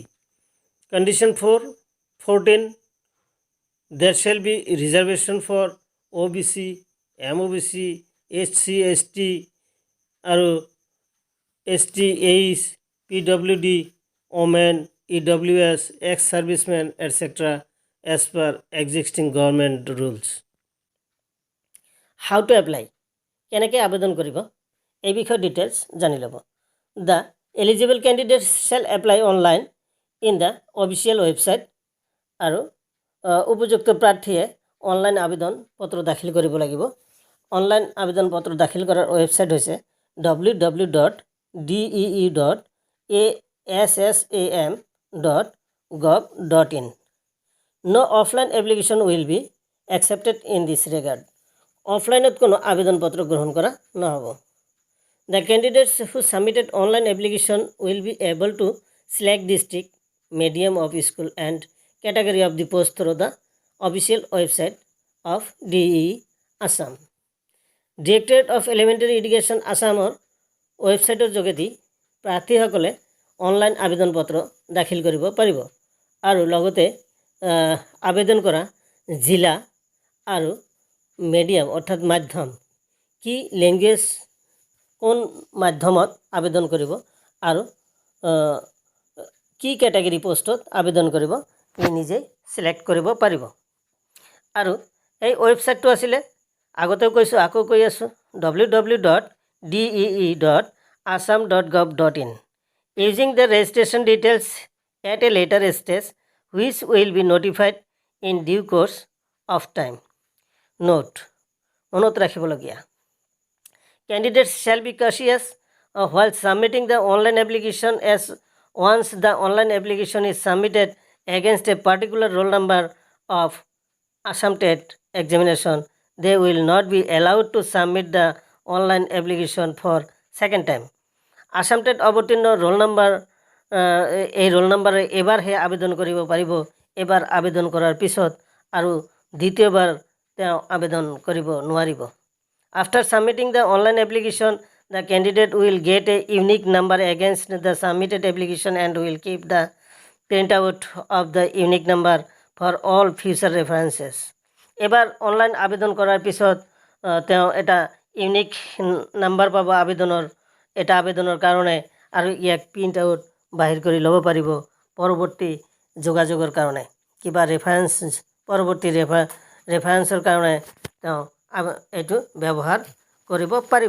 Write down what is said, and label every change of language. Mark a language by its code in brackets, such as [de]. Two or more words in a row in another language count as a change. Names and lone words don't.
[en] Condition 14 there shall be reservation for OBC, MOBC, SC, ST আৰু ST, AIS, PWD, women, EWS, ex-servicemen, etc. as per existing government rules. How to apply? [as] কেনেকৈ আবেদন কৰিব এই বিষয়ে ডিটেইলছ জানি ল'ব। [en] The eligible candidates shall apply online in the official website [as] আৰু উপযুক্ত প্ৰাৰ্থীয়ে অনলাইন আবেদন পত্ৰ দাখিল কৰিব লাগিব। অনলাইন আবেদন পত্ৰ দাখিল কৰাৰ ৱেবছাইট হৈছে www.dee.assam.gov.in. [en] No offline application will be accepted in this regard. [as] অফলাইনত কোনো আবেদন পত্ৰ গ্ৰহণ কৰা নহ'ব। [en] The candidates who submitted online application will be able to select district, medium of school and category of the post through the official website of DEE Assam. [as] Directorate of Elementary Education Assamৰ ৱেবছাইটৰ যোগেদি প্ৰাৰ্থীসকলে অনলাইন আবেদন পত্ৰ দাখিল কৰিব পাৰিব আৰু লগতে আবেদন কৰা জিলা আৰু মিডিয়াম অৰ্থাৎ মাধ্যম কি লেংগুৱেজ কোন মাধ্যমত আবেদন কৰিব আৰু কি কেটাগৰী পোষ্টত আবেদন কৰিব ই নিজে সিলেক্ট কৰিব পাৰিব। আৰু এই ৱেবছাইটটো আছিলে আগতেও কৈছোঁ আকৌ কৈ আছোঁ www.dee.assam.gov.in. [en] Using the registration details at a later stage which will be notified in due course of time. Note [as] মনত ৰাখিবলগীয়া [en] Candidates shall be cautious while submitting the online application as once the online application is submitted against a particular roll number of Assam TET examination, they will not be allowed to submit the online application for second time. [as] Assam TET অৱতীৰ্ণ ৰোল নম্বৰ এই ৰোল নম্বৰে এবাৰহে আবেদন কৰিব পাৰিব। এবাৰ আবেদন কৰাৰ পিছত আৰু দ্বিতীয়বাৰ তেওঁ আবেদন কৰিব নোৱাৰিব। [en] After submitting the online application, the candidate will get a unique number against the submitted application and will keep the printout of the unique number for all future references. [as] এবাৰ অনলাইন আবেদন কৰাৰ পিছত তেওঁ এটা [en] unique number [as] পাব আবেদনৰ, এটা আবেদনৰ কাৰণে, আৰু ইয়াক [en] print out [as] বাহিৰ কৰি ল'ব পাৰিব পৰৱৰ্তী যোগাযোগৰ কাৰণে, কিবা পৰৱৰ্তী ৰেফাৰেঞ্চৰ কাৰণে তেওঁ এইটো ব্যৱহাৰ কৰিব পাৰিব।